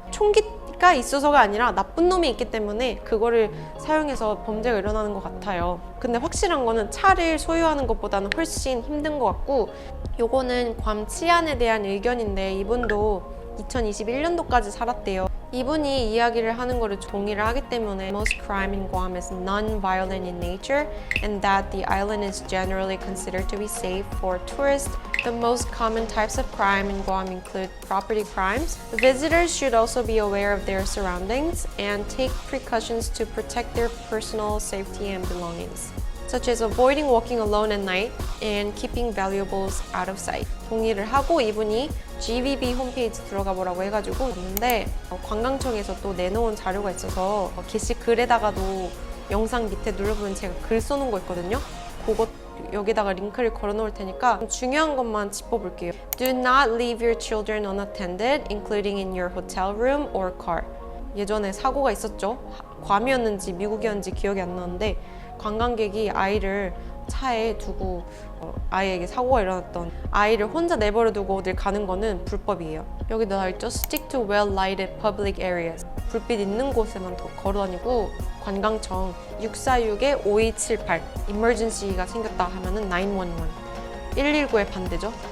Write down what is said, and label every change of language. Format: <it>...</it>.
<ko>총기가 있어서가 아니라 나쁜 놈이 있기 때문에 그거를 사용해서 범죄가 일어나는 것 같아요. 근데 확실한 거는 차를 소유하는 것보다는 훨씬 힘든 것 같고, 요거는 괌 치안에 대한 의견인데 이분도 2021년도까지 살았대요. 이분이 이야기를 하는 거를 동의를 하기 때문에</ko> <en>Most crime in Guam is non-violent in nature and that the island is generally considered to be safe for tourists. The most common types of crime in Guam include property crimes. Visitors should also be aware of their surroundings and take precautions to protect their personal safety and belongings. such as avoiding walking alone at night and keeping valuables out of sight.</en> <ko>동의를 하고 이분이 GBB 홈페이지 들어가 보라고 해가지고 있는데 관광청에서 또 내놓은 자료가 있어서 게시글에다가도 영상 밑에 눌러보면 제가 글 써놓은 거 있거든요. 그것 여기다가 링크를 걸어 놓을 테니까 중요한 것만 짚어볼게요.</ko> <en>Do not leave your children unattended, including in your hotel room or car.</en> <ko>예전에 사고가 있었죠. 괌이었는지 미국이었는지 기억이 안 나는데 관광객이 아이를 차에 두고 아이에게 사고가 일어났던 아이를 혼자 내버려 두고 어딜 가는 거는 불법이에요. 여기 나와 있죠.</ko> <en>Stick to well-lighted public areas.</en> <ko>불빛 있는 곳에만 걸어다니고 관광청 646-5278 emergency가 생겼다 하면은 911 119에 반대죠.</ko>